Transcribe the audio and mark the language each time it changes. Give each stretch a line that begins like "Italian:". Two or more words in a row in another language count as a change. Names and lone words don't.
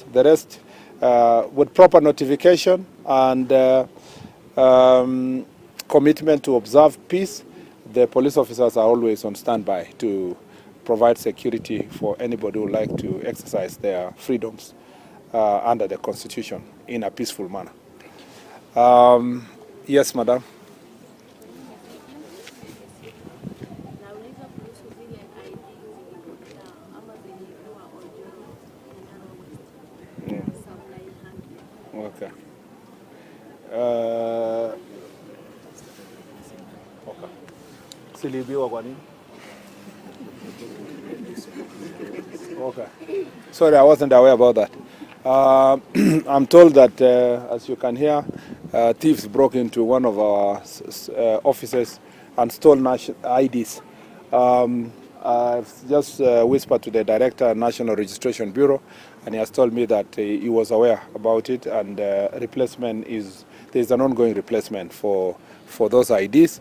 English: The rest, with proper notification and commitment to observe peace, the police officers are always on standby to provide security for anybody who would like to exercise their freedoms under the Constitution in a peaceful manner. Yes, madam. Okay.
Swahili: Silibiwa kwa nini?
English: Okay. Sorry, I wasn't aware about that. I'm told that, as you can hear, thieves broke into one of our offices and stole IDs. I've just whispered to the director, National Registration Bureau, and he has told me that he was aware about it, and there's an ongoing replacement for those IDs.